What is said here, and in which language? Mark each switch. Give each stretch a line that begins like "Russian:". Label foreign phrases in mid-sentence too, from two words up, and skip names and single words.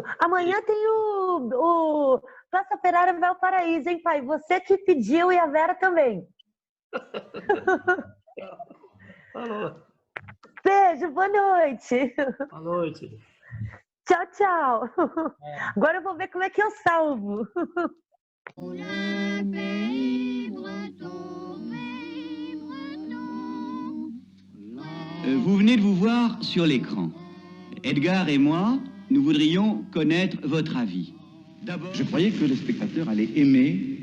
Portuguese: Amanhã tem o Praça Operária Valparaíso, hein, pai? Você que pediu e a Vera também. Falou. Beijo, boa noite. Boa noite. Tchau, tchau. Agora eu vou ver como é que eu salvo.
French: Vous venez de vous voir sur l'écran. Edgar et moi, nous voudrions connaître votre avis. Je croyais que le spectateur allait aimer